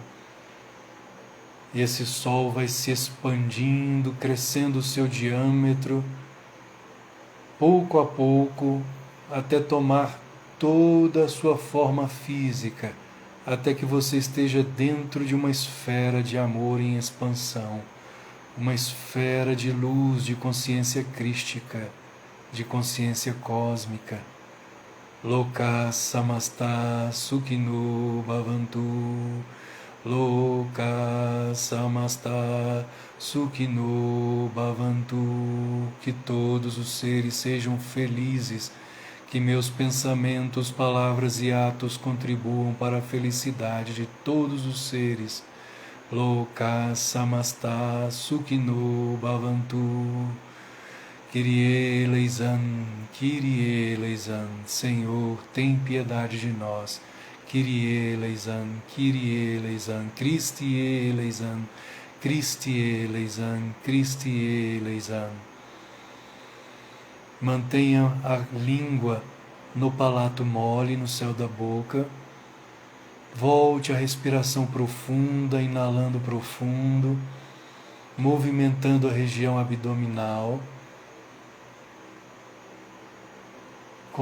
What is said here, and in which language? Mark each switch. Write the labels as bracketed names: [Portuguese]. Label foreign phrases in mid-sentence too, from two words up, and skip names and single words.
[Portuguese] E esse sol vai se expandindo, crescendo o seu diâmetro, pouco a pouco, até tomar toda a sua forma física, até que você esteja dentro de uma esfera de amor em expansão, uma esfera de luz, de consciência crística, de consciência cósmica. [Sanskrit] लोकाः समस्ताः सुखिनो भवन्तु. लोकाः समस्ताः सुखिनो भवन्तु. [Portuguese] Que todos os seres sejam felizes, que meus pensamentos, palavras e atos contribuam para a felicidade de todos os seres. [Sanskrit] लोकाः समस्ताः सुखिनो भवन्तु. [Greek] Κύριε ἐλέησον, Κύριε ἐλέησον, [Portuguese] Senhor, tem piedade de nós. [Greek] Κύριε ἐλέησον, Κύριε ἐλέησον, Χριστὲ ἐλέησον, Χριστὲ ἐλέησον, Χριστὲ ἐλέησον. [Portuguese] Mantenha a língua no palato mole, no céu da boca. Volte a respiração profunda, inalando profundo, movimentando a região abdominal.